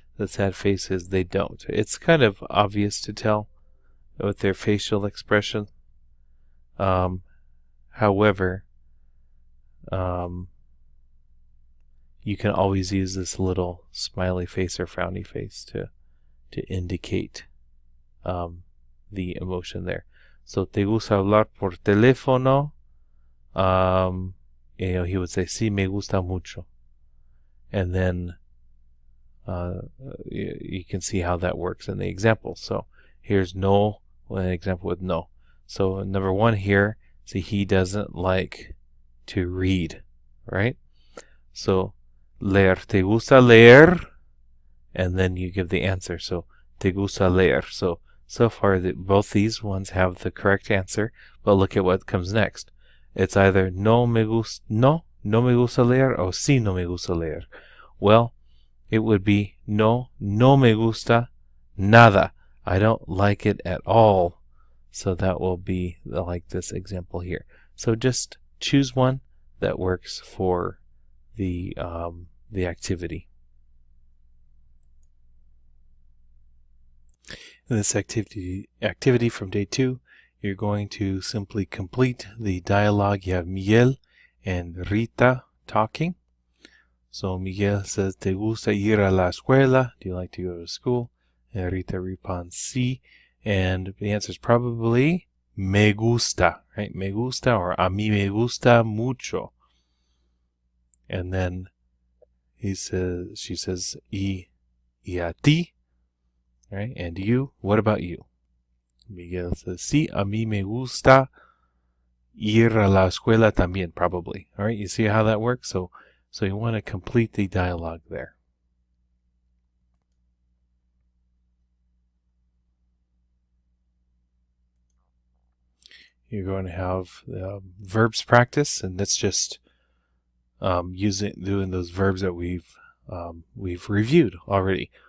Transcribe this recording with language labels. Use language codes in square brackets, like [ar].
[en] The sad face is they don't. It's kind of obvious to tell with their facial expression. However, you can always use this little smiley face or frowny face to indicate the emotion there. [es] So, ¿te gusta hablar por teléfono? [en] He would say, [es] sí, me gusta mucho. [en] And then you can see how that works in the example. So, here's no, an example with no. So number 1 here, see, he doesn't like to read, right? So leer, [es] ¿te gusta leer? [en] And then you give the answer. So [es] ¿te gusta leer? [en] So far both these ones have the correct answer, but look at what comes next. It's either [es] no me gusta leer, or sí no me gusta leer. [en] Well, it would be [es] no me gusta nada. [en] I don't like it at all. So that will be like this example here. So just choose one that works for the activity. In this activity from day 2, you're going to simply complete the dialogue. You have Miguel and Rita talking. So Miguel says, [es] ¿te gusta ir a la escuela? [en] Do you like to go to school? And Rita responds, sí. And the answer is probably [es] me gusta, [en] right? [es] Me gusta, or a mí me gusta mucho. [en] And then she says, [es] y a ti, [en] right? And you, what about you? Miguel says, [es] sí, a mí me gusta ir a la escuela también, probably. [en] All right, you see how that works? So you want to complete the dialogue there. You're going to have verbs practice, and that's just doing those verbs that we've reviewed already.